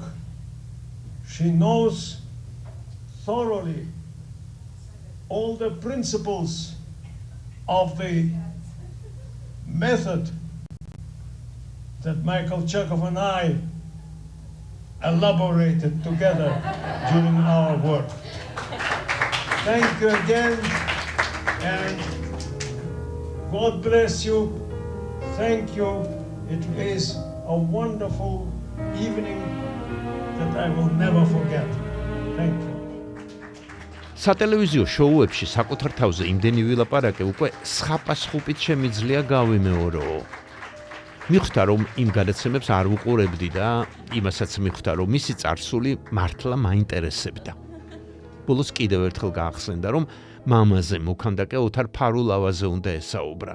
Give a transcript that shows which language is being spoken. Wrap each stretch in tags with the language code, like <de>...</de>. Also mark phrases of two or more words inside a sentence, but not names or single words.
<en>She knows thoroughly all the principles of the method that Michael Chekhov and I elaborated together during our work. Thank you again, and God bless you. Thank you. It is a wonderful evening that I will never forget. Thank you.</en> <ka>სატელევიზიო შოუებში საკუთარ თავზე იმდენი ვილაპარაკე უკვე სხაპასხუპით შემიძლია გავიმეორო. მიხვდა რომ იმ გადაცემებს არ უყურებდი და იმასაც მიხვდა რომ მისი წარსული მართლა მაინტერესებდა. ბოლოს კიდევ ერთხელ გაახსენდა რომ მამაზე მოქანდაკე ოთარ ფარულავაზე უნდა ესაუბრა.</ka>